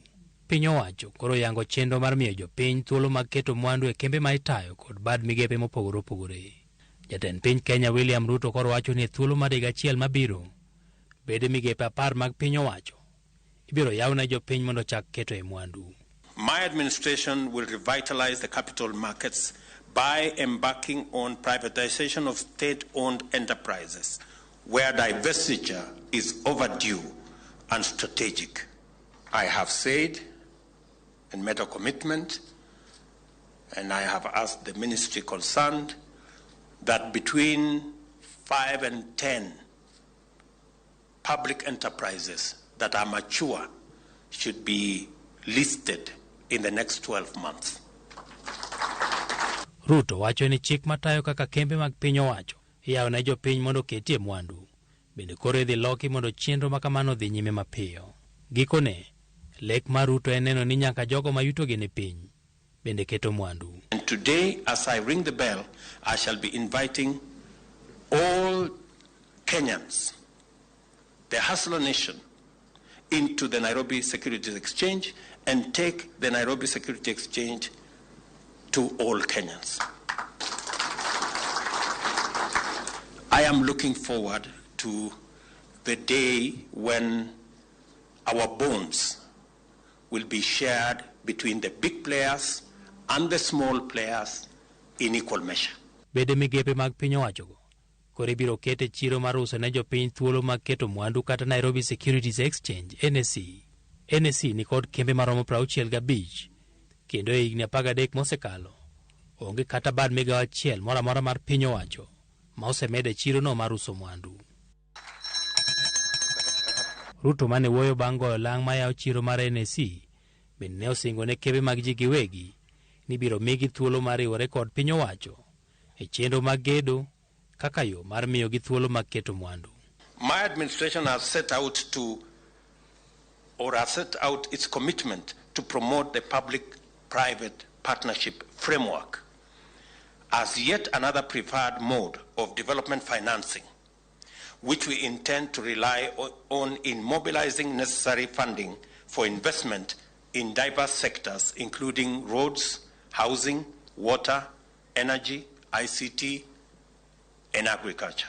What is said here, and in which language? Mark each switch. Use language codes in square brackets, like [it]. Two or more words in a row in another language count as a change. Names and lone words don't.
[luo] Piny owacho koro yango chenro mar miyo jopiny thuolo mag keto mwandu e kembe ma itayo kod bad migepe mopogore. Jatend piny Kenya William Ruto koro wacho ni thuolo mar higa achiel mabiro bede migepe apar mag piny owacho ibiro yaw ne jopiny mondo chak keto e mwandu. [en] My administration will revitalize the capital markets by embarking on privatization of state-owned enterprises where divestiture is overdue and strategic. I have said and made a commitment, and I have asked the ministry concerned that between 5 and 10 public enterprises that are mature should be listed in the next 12 months. [luo] Ruto wacho ni chik matayo kaka kembe mag piny owacho iyawo ne jopiny mondo ketie mwandu bende koro idhi loki mondo chenro makamano dhi nyime mapiyo. Gikone lek mar Ruto en neno ni nyaka jogo mayuto gene piny bende keto mwandu. [en] And today, as I ring the bell, I shall be inviting all Kenyans, the hustler nation, into the Nairobi Securities Exchange and take the Nairobi Securities Exchange to all Kenyans. I am looking forward to the day when our bones will be shared between the big players and the small players in equal measure. [luo] Bede migepe mag piny owacho go koro ibiro kete chiro mar uso ne jopiny thuolo mag keto mwandu kata Nairobi Securities Exchange NSE ni kod kembe maromo 65 kendo e higni 13 mosekalo onge kata bad migawo achiel moro amora mar piny owacho ma osemede chiro no mar uso mwandu. Ruto mane wuoyo bang' goyo lang' mayawo chiro mar NSE bende ne osingo ne kembe mag ji giwegi ni biro migi thuolo mar riwore kod piny owacho e chenro mag gedo kaka yo mar miyo gi thuolo mag keto mwandu. [en] My administration has set out its commitment to promote the public-private partnership framework as yet another preferred mode of development financing, which we intend to rely on in mobilizing necessary funding for investment in diverse sectors, including roads, housing, water, energy, ICT, and agriculture.